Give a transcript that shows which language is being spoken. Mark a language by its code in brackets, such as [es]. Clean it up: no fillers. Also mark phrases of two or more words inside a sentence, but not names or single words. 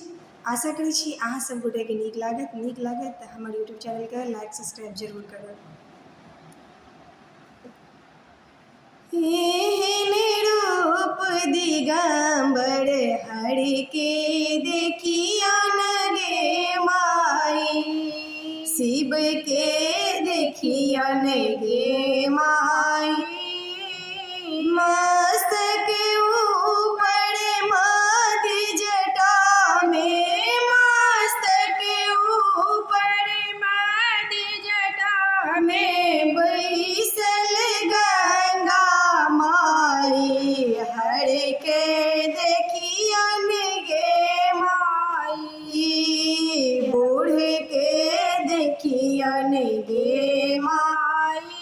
[mai] आशा करै छी अहाँ सब गोटे के नीक लागत तऽ हमर यूट्यूब चैनल के [en] like subscribe [mai] जरूर करब। एहन रूप दिगंबर हरि के देखिया न गे माई, शिव के देखिया न गे माई। मस्तक ऊपर माथि जटा में, मस्तक ऊपर माथि जटा में बैसल गंगा माई, हर के देखिया न गे माई, बूढ़ के देखिया न गे माई।